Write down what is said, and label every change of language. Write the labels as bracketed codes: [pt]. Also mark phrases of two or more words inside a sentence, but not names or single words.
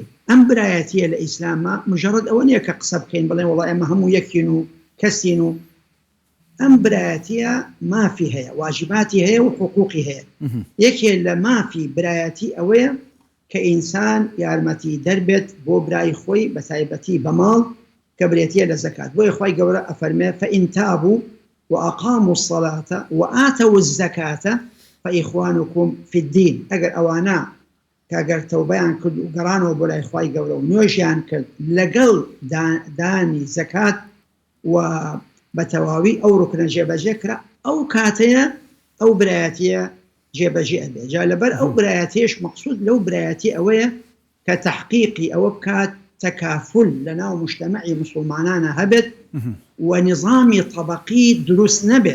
[ckb] ئەم برایەتیە لە ئیسلامە مجرد ئەوە نییە کە قسە بکەین بڵێن وڵای ئەمە هەموو یەکین و کەسین و ئەم برایەتیە مافی هەیە واجباتی هەیە و حقوقی هەیە. یەکێ لە مافی برایەتی ئەوەیە کە ئینسان یارمەتی دەربێت بۆ برای خۆی بە تایبەتی بە ماڵ کە برێتیە لە زەکات بۆی خۆی گەورە ئەفەرمێ [ar] فەئین تابوا وأقاموا الصلاة وآتوا الزكاة فإخوانكم في الدين. [ckb] ئەگەر ئەوانە کەگەر تەوبەیان کرد و گەڕانەوە بۆ لای خۆی گەورە و نوێژیان کرد لەگەڵ دانی زەکات و بە تەواوی ئەو ڕوکنە جێبەجێ کرا ئەو کاتەیە ئەو برایەتیە جێبەجێ ئەبێ. جا لەبەر ئەو برایەتیش مەقصود لەو برایەتی ئەوەیە کە تەحقیقی ئەوە بکات تەکافل لەناو مجتەمەعی مسلمانانە هەبێت و نظامی طبقی دروست نەبێت.